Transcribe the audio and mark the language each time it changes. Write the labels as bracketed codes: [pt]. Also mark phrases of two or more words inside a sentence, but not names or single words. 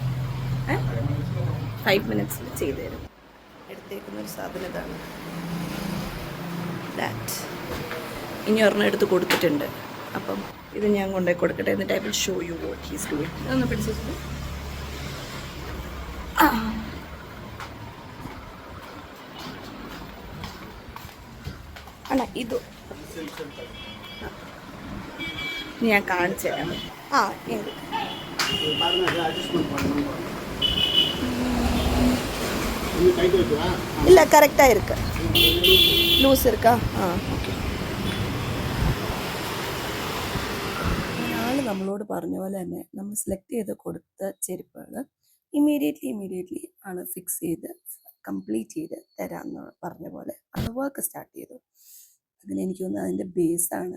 [ml] 5 മിനിറ്റ്സിൽ ചെയ്ത് തരും. എടുത്തേക്കുന്ന ഒരു സാധനം ഇതാണ്. ദാറ്റ് ഇനി ഒരെണ്ണം എടുത്ത് കൊടുത്തിട്ടുണ്ട്. അപ്പം ഇത് ഞാൻ കൊണ്ടുപോയി കൊടുക്കട്ടെ. എന്നിട്ട് [en] I will show you what he's doing. [ml] ഇതൊന്ന് പിടിച്ചിട്ട് ആണോ ഇത് ഞാൻ കാണിച്ചു തരാം. [ta] இல்ல கரெக்டா இருக்கு. லூஸ் இருக்கா? ஓகே. [ml] ആള് നമ്മളോട് പറഞ്ഞ പോലെ തന്നെ നമ്മൾ സെലക്ട് ചെയ്ത് കൊടുത്ത ചെരുപ്പുകൾ ഇമ്മീഡിയറ്റ്ലി ആള് ഫിക്സ് ചെയ്ത് കംപ്ലീറ്റ് ചെയ്ത് തരാമെന്ന് പറഞ്ഞ പോലെ ആള് വർക്ക് സ്റ്റാർട്ട് ചെയ്തു. അതിന് എനിക്ക് തോന്നുന്നു അതിൻ്റെ ബേസാണ്.